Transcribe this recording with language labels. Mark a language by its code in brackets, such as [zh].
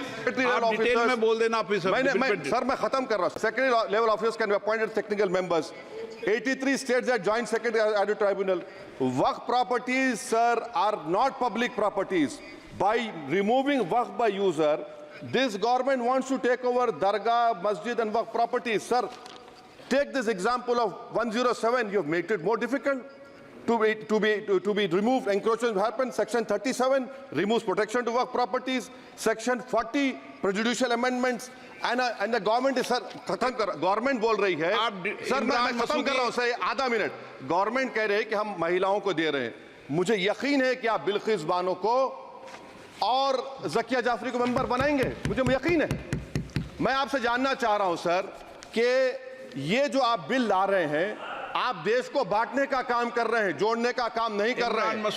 [hi] आप डिटेल में बोल देना ऑफिसर. सर मैं खत्म कर रहा हूं. [en] Secondary level officers can be appointed technical members. 83 states that joint secretary added tribunal. Waqf properties, sir, are not public properties. By removing Waqf by user, this government wants to take over dargah, masjid and Waqf properties. Sir, take this example of 107. You have made it more difficult to be removed. Encroachment happens. Section 37 removes protection to Waqf properties. Section 40 prejudicial amendments. And the government is, sir, government [hi] बोल रही है. Sir मैं खत्म कर रहा हूं sir, आधा minute. Government कह रहे हैं कि हम महिलाओं को दे रहे हैं. मुझे यकीन है कि आप बिल्किस बानो को और ज़किया जाफरी को मेंबर बनाएंगे, मुझे यकीन है. मैं आपसे जानना चाह रहा हूं सर कि ये जो आप बिल ला रहे हैं, आप देश को बांटने का काम कर रहे हैं, जोड़ने का काम नहीं कर रहे हैं.